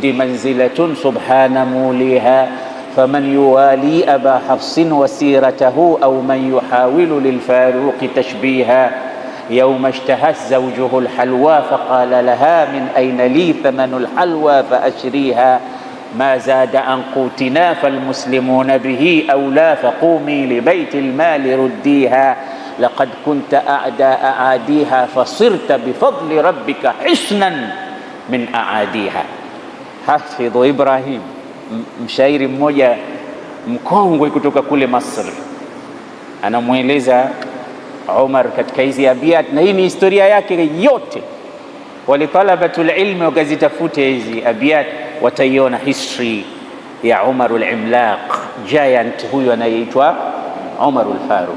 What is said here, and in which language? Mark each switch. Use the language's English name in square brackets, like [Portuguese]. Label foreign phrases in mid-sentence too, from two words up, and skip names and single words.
[Arabic] منزلة سبحان موليها فمن يوالي أبا حفص وسيرته أو من يحاول للفاروق تشبيها يوم اشتهت زوجه الحلوى فقال لها من أين لي ثمن الحلوى فأشريها ما زاد عن قوتنا فالمسلمون به أولى فقومي لبيت المال رديها لقد كنت أعدى أعاديها فصرت بفضل ربك حسنا من أعاديها. [Swahili] Hafidhu Ibrahim, mshairi mmoja mkongwe kutoka kule Masri, anamweleza Umar katika hizi abiyat, na hii ni historia yake yote. Wale [Arabic] طلبة العلم [Swahili] wakazitafute hizi abiyat, wataiona history ya Umar al-Imlaq, giant huyu anayeitwa Umar al-Faruq.